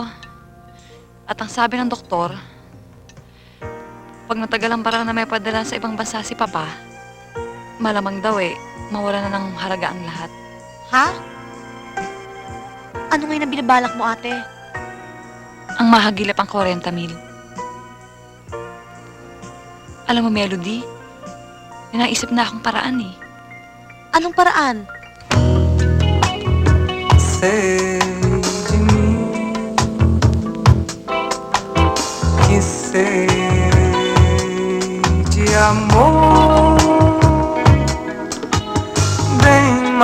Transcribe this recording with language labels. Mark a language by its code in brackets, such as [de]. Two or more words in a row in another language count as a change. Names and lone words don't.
[tl] At ang sabi ng doktor, pag natagalan pa raw na may padala sa ibang bansa si Papa, malamang daw mawala na ng halaga ang lahat. Ha? Ano ngayon ang binabalak mo, ate? Ang mahagilap ang 40,000. Alam mo, Melody, may naisip na akong paraan eh. Anong paraan? [pt] Sei de mim que sei de amor bem